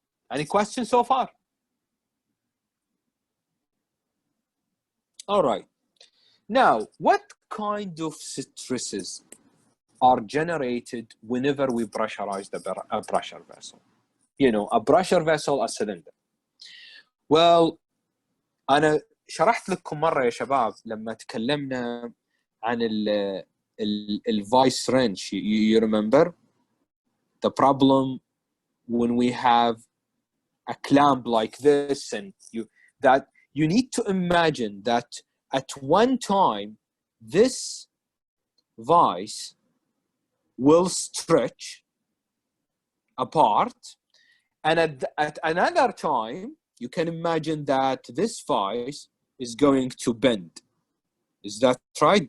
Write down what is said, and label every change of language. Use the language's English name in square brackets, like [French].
[English] Any questions so far? All right. Now, what kind of stresses are generated whenever we pressurize a pressure vessel? You know, a pressure vessel, a cylinder. [Arabic] Well, أنا شرحت لكم مرة يا شباب لما تكلمنا عن ال vice wrench. [English] You remember the problem when we have a clamp like this, and you need to imagine that at one time this vice will stretch apart, and at another time you can imagine that this vice is going to bend. Is that right?